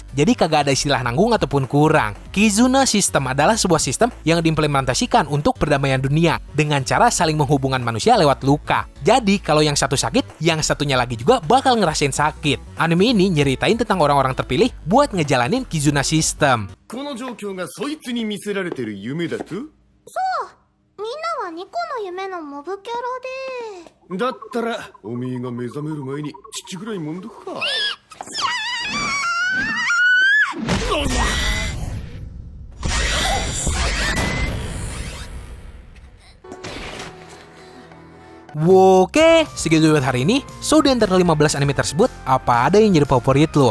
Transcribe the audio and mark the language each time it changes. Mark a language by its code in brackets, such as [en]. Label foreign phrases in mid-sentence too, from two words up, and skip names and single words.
[id] Jadi kagak ada istilah nanggung ataupun kurang. Kizuna System adalah sebuah sistem yang diimplementasikan untuk perdamaian dunia dengan cara saling menghubungkan manusia lewat luka. Jadi kalau yang satu sakit, yang satunya lagi juga bakal ngerasain sakit. Anime ini nyeritain tentang orang-orang terpilih buat ngejalanin Kizuna System. [ja] この状況がそいつに見せられてる夢だと？みんなはニコの夢のモブキャラで。だったらおめえが目覚める前に父ぐらいもんどくか。 [id] Oke, segitu buat hari ini. So, di antara 15 anime tersebut, apa ada yang jadi favorit lo?